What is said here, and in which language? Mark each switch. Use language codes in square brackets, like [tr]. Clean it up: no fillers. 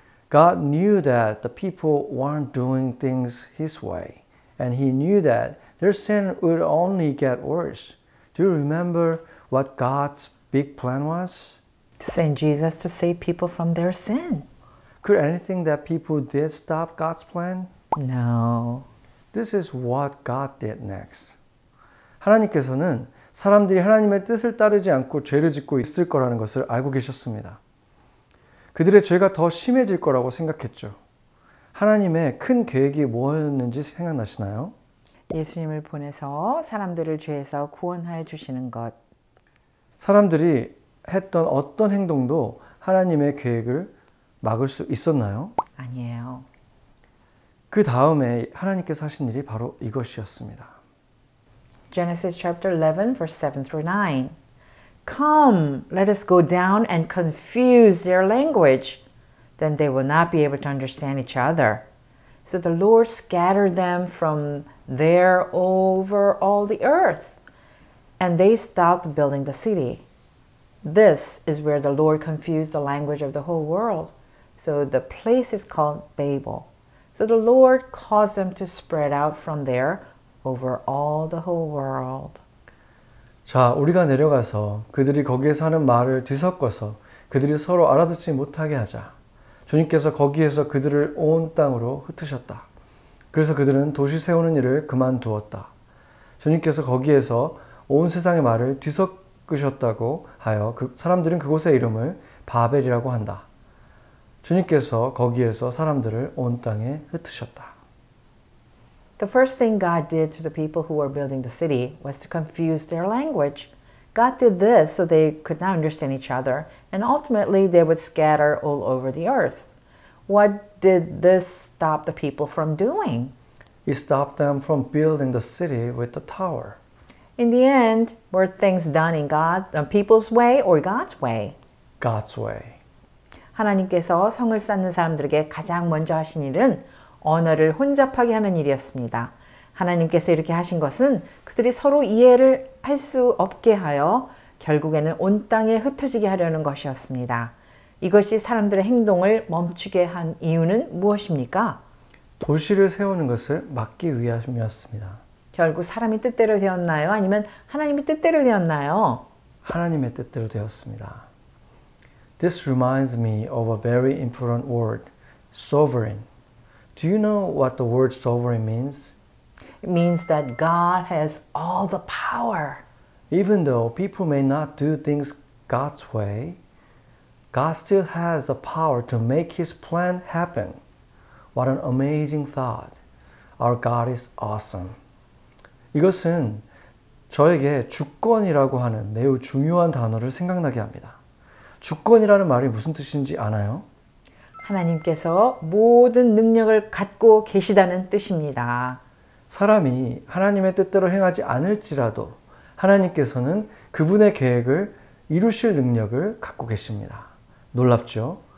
[en] God knew that the people weren't doing things His way, and He knew that their sin would only get worse. Do you remember what God's big plan was? To send Jesus to save people from their sin. Could anything that people did stop God's plan? No. This is what God did next. [ko] 하나님께서는 사람들이 하나님의 뜻을 따르지 않고 죄를 짓고 있을 거라는 것을 알고 계셨습니다. 그들의 죄가 더 심해질 거라고 생각했죠. 하나님의 큰 계획이 뭐였는지 생각나시나요? 예수님을 보내서 사람들을 죄에서 구원하여 주시는 것. 사람들이 했던 어떤 행동도 하나님의 계획을 막을 수 있었나요? 아니에요. 그 다음에 하나님께서 하신 일이 바로 이것이었습니다. [en] Genesis chapter 11 verse 7 through 9. Come, let us go down and confuse their language. Then they will not be able to understand each other. So the Lord scattered them from there over all the earth, and they stopped building the city. This is where the Lord confused the language of the whole world. So the place is called Babel. So the Lord caused them to spread out from there over all the whole world. [ko] 자, 우리가 내려가서 그들이 거기에서 하는 말을 뒤섞어서 그들이 서로 알아듣지 못하게 하자. 주님께서 거기에서 그들을 온 땅으로 흩으셨다. 그래서 그들은 도시 세우는 일을 그만두었다. 주님께서 거기에서 온 세상의 말을 뒤섞으셨다고 하여 그 사람들은 그곳의 이름을 바벨이라고 한다. 주님께서 거기에서 사람들을 온 땅에 흩으셨다. [en] The first thing God did to the people who were building the city was to confuse their language. God did this so they could not understand each other, and ultimately they would scatter all over the earth. What did this stop the people from doing? It stopped them from building the city with the tower. In the end, were things done in people's way or God's way? God's way. [ko] 하나님께서 성을 쌓는 사람들에게 가장 먼저 하신 일은 언어를 혼잡하게 하는 일이었습니다. 하나님께서 이렇게 하신 것은 그들이 서로 이해를 할 수 없게 하여 결국에는 온 땅에 흩어지게 하려는 것이었습니다. 이것이 사람들의 행동을 멈추게 한 이유는 무엇입니까? 도시를 세우는 것을 막기 위함이었습니다. 결국 사람이 뜻대로 되었나요? 아니면 하나님의 뜻대로 되었나요? 하나님의 뜻대로 되었습니다. [en] This reminds me of a very important word, sovereign. Do you know what the word sovereign means? It means that God has all the power. Even though people may not do things God's way, God still has the power to make His plan happen. What an amazing thought. Our God is awesome. [ko] 이것은 저에게 주권이라고 하는 매우 중요한 단어를 생각나게 합니다. 주권이라는 말이 무슨 뜻인지 아나요? 하나님께서 모든 능력을 갖고 계시다는 뜻입니다. 사람이 하나님의 뜻대로 행하지 않을지라도 하나님께서는 그분의 계획을 이루실 능력을 갖고 계십니다. 놀랍죠?